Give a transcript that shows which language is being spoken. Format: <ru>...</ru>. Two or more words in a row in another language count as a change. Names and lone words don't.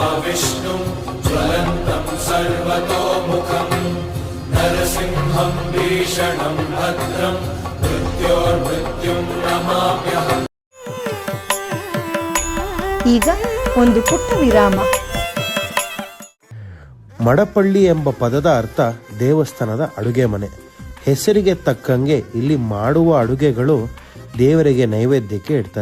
<sa>विष्णुं ज्वलन्तं सर्वतोमुखं नरसिंहं भीषणं भद्रं मृत्योर्मृत्युं नमाम्यहम्.</sa> <kn>ಈಗ ಒಂದು ಪುಟ್ಟ ವಿರಾಮ. ಮಡಪಳ್ಳಿ ಎಂಬ ಪದದ ಅರ್ಥ ದೇವಸ್ಥಾನದ ಅಡುಗೆ ಮನೆ. ಹೆಸರಿಗೆ ತಕ್ಕಂಗೆ ಇಲ್ಲಿ ಮಾಡುವ ಅಡುಗೆಗಳು ದೇವರಿಗೆ ನೈವೇದ್ಯಕ್ಕೆ ಇಡ್ತಾರೆ.</kn>